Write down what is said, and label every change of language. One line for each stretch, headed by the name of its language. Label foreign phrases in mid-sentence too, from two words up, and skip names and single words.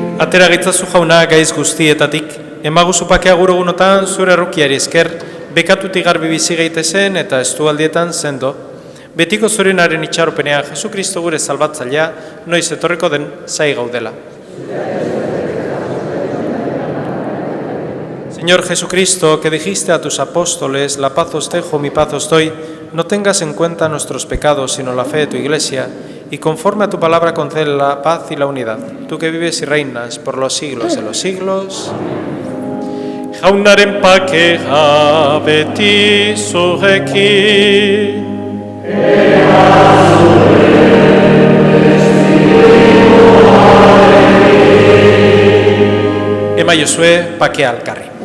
Basque: Atera gaitzazu jauna gaiz guztietatik, emaguzu pakea gurugunotan zure errukiari esker, bekatutik garbi bizi gaitezen eta estualdietan sendo. Betiko zurenaren itxaropenean Jesukristo gure salbatzailea, noiz etorriko den zai gaudela.
Spanish: Señor Jesucristo, que dijiste a tus apóstoles, la paz os dejo, mi paz os doy, no tengas en cuenta nuestros pecados, sino la fe de tu Iglesia, y conforme a tu palabra concede la paz y la unidad. Tú que vives y reinas por los siglos de los siglos.
Basque: Jaunaren pakea beti zurekin. Ema Josue pakea alkarri.